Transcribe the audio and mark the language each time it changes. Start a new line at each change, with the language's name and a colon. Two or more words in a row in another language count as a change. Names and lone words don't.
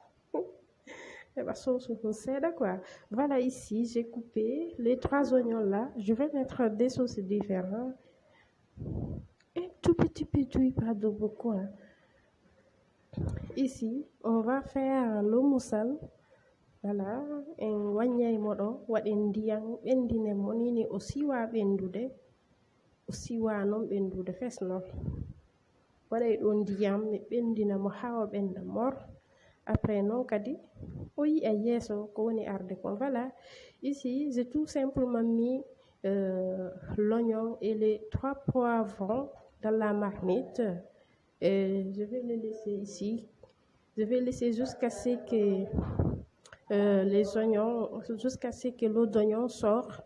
French: Voilà, ici, j'ai coupé les 3 oignons là. Je vais mettre des sauces différentes. Un tout petit peu d'huile, pas de beaucoup. Ici, on va faire le moussal.
Fula: Voilà, en waññay moɗo waɗen ndiyam ɓendine mo nini o siwa ɓendude o siwa non ɓendude fes non waɗay ɗo ndiyam ɓe ɓendina mo hawa ɓenda mor. Après non kadi o yi'a yeeso ko woni arde kon.
French: Voilà, ici j'ai tout simplement mis l'oignon et les 3 poivrons dans la marmite. Et je vais les laisser ici. Je vais laisser jusqu'à ce que jusqu'à ce que l'eau d'oignon sort.